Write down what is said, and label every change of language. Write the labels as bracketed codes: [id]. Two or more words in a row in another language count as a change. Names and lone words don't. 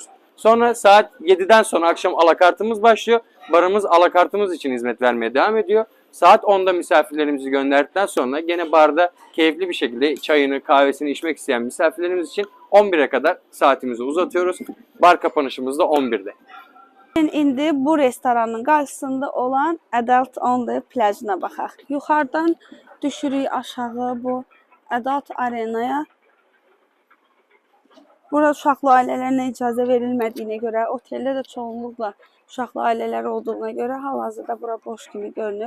[tr] Sonra saat 7'den sonra akşam alakartımız başlıyor. Barımız alakartımız için hizmet vermeye devam ediyor. Saat 10'da misafirlerimizi gönderdikten sonra gene barda keyifli bir şekilde çayını, kahvesini içmek isteyen misafirlerimiz için 11'e kadar saatimizi uzatıyoruz. Bar kapanışımız da 11'de. [az] İndi bu restoranın qarşısında olan Adult Only plajına baxaq. Yuxarıdan düşürük aşağı bu Adult Arenaya. Burada uşaqlı ailələrinə icazə verilmədiyinə görə, oteldə də çoğunluqla uşaqlı ailələr olduğuna görə hal-hazırda bura boş kimi görünür.